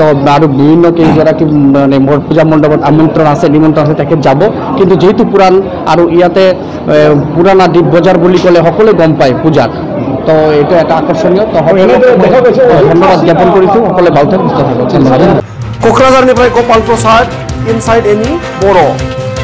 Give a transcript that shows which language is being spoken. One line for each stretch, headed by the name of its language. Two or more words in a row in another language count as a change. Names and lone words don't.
Assamese: তো আৰু বিভিন্ন কেইগৰাকী মানে পূজা মণ্ডপত আমন্ত্ৰণ আছে নিমন্ত্ৰণ আছে তেখেত যাব কিন্তু যেহেতু পুৰাণ আৰু ইয়াতে পুৰাণা দ্বীপ বজাৰ বুলি ক'লে সকলোৱে গম পায় পূজাত তো এইটো এটা আকৰ্ষণীয় তো ধন্যবাদ জ্ঞাপন কৰিছোঁ সকলোৱে ভালকৈ সুস্থ থাকক ধন্যবাদ
Bodo: क'क्राझारनिफ्राय गपाल प्रसाद इनसाइड एनि बर'